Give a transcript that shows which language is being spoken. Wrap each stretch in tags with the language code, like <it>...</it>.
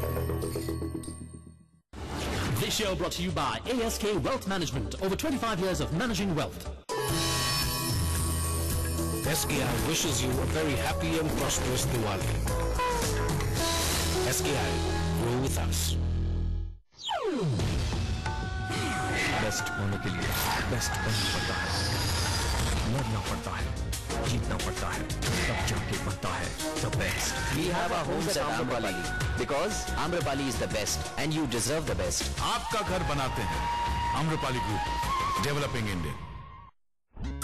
<en>This show brought to you by ASK Wealth Management. Over 25 years of managing wealth. SKI wishes you a very happy and prosperous Diwali. SKI, grow with us.</en> <hi>Best होने के लिए best बनना पड़ता है, लड़ना पड़ता है, जीतना पड़ता है, तब जाके बनता है</hi> <en>the best. We have our homes at Amrapali because Amrapali is the best and you deserve the best.</en> <hi>आपका घर बनाते हैं Amrapali Group,</hi> <en>developing India.</en>